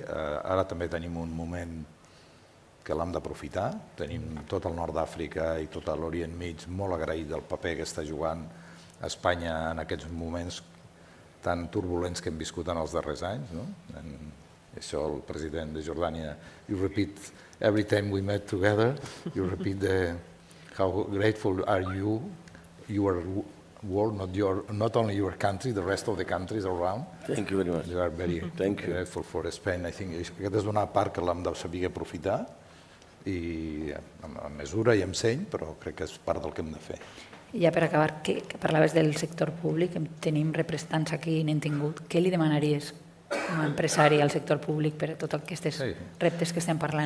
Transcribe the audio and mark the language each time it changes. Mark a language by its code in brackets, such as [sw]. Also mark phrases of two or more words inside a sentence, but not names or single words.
[ca] Ara també tenim un moment que l'hem d'aprofitar. Tenim tot el nord d'Àfrica i tot l'Orient Mig molt agraït del paper que està jugant Espanya en aquests moments tan turbulents que hem viscut en els darrers anys. Això el president de Jordània, [en] you repeat every time we met together, you repeat how grateful are you, your world, not only your country, the rest of the countries around. Thank you very much. You are very grateful for Spain. I think [ca] aquesta és una part que l'hem de saber aprofitar i amb mesura i amb seny, però crec que és part del que hem de fer. I ja per acabar, que parlaves del sector públic, tenim representants aquí, n'hem tingut. Què li demanaries com a empresari al sector públic per a tots aquests reptes que estem parlant?